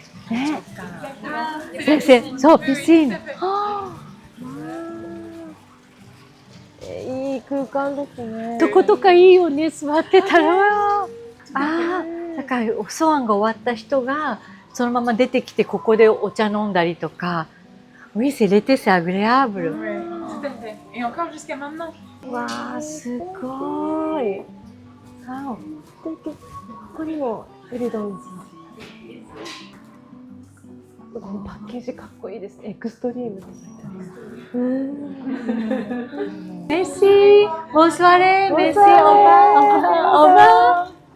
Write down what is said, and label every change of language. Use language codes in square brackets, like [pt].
[ja] ね。先生、そうピシン。はあ。いい空間ですね。どことかいいよね。座ってたら。ああ、だからおソワンが終わった人がそのまま出てきてここでお茶飲んだりとか。 [fr] Oui, c'est l'été, c'est agréable. Ouais, tout à fait. Et encore jusqu'à maintenant. [ja] わあ、すごい。わ素敵。ここにもエリドンズ。このパッケージかっこいいですね。エクストリームって書いてあります。 [fr] Merci. Bonsoir. Merci. Au revoir.